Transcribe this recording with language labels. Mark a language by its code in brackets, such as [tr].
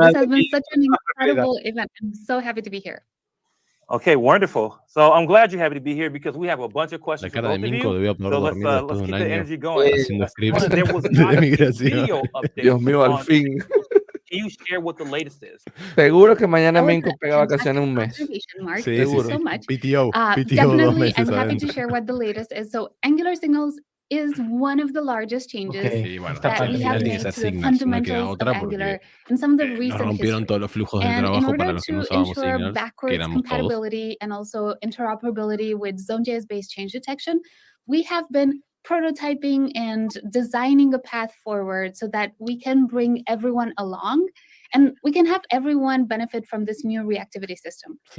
[en] This has been such an incredible event. I'm so happy to be here. Okay, wonderful. So I'm glad you're happy to be here because we have a bunch of questions for both of you. So let's keep the energy going. There was not a video update. [es] Dios mío, al fin. [en] Can you share what the latest is? [es] Seguro que mañana Minko pega vacaciones un mes. [en] Mark, thank you so much. PTO definitely, I'm happy to share what the latest is. So Angular Signals is one of the largest changes that we have made to the fundamentals of Angular and some of the recent history. And in order to ensure backwards compatibility and also interoperability with Zone.js-based change detection, we have been prototyping and designing a path forward so that we can bring everyone along and we can have everyone benefit from this new reactivity system.